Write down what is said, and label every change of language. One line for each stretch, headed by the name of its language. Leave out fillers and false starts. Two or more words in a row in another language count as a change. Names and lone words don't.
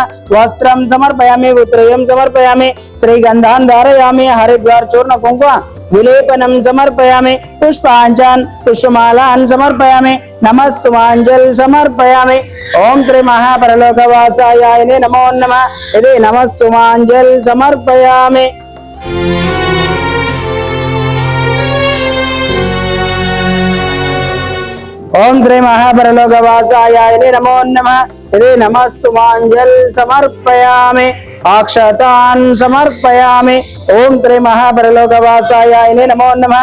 Sanskrit: వస్త్రం సమర్పయామి ఉత్తరయం సమర్పయామి శ్రీగంధాన్ ధారయామి హరిద్వార్ చూర్ణ కుంకుమ విలేపనం సమర్పయామి పుష్పాంజన్ పుష్పమాలాన్ సమర్పయామి నమః సుమాంజల్ సమర్పయామి। ఓం శ్రీ మహాపరలోకవాసాయ నమో నమః। ఇది నమః సుమాంజల్ సమర్పయామి। ओम श्री महापरलोकवासाय नमो नमः। इति नमः सुमांजल समर्पयामि अक्षतान् समर्पयामि। ओम श्री महापरलोकवासाय नमो नमः।